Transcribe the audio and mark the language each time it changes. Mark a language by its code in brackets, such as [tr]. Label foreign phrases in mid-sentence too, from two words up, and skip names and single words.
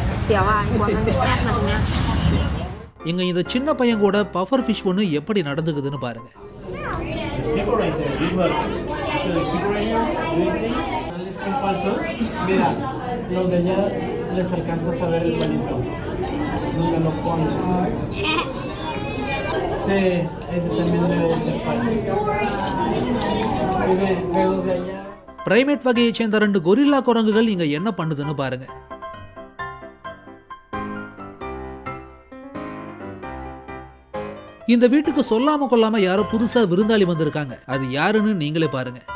[vi] xíu à, anh quăng cái cát mặt nha. [ta] இங்க இந்த சின்ன பையன் கூட பஃபர் ஃபிஷ் ஒன்று எப்படி நடந்துக்குதுன்னு பாருங்க. [en] People right there, people. So the people right here, breathing. [es] Les falsos. Mira, los de allá les alcanzas a ver el palito. Donde lo ponen. Sí, ese también debe ser falso. Ve los de allá. [ta] பிரைமேட் வகையை சேர்ந்த 2 கொரில்லா குரங்குகள் இங்க என்ன பண்ணுதுன்னு பாருங்க. இந்த வீட்டுக்கு சொல்லாம கொள்ளாம யாரோ புதுசா விருந்தாளி வந்திருக்காங்க. அது யாருன்னு நீங்களே பாருங்க.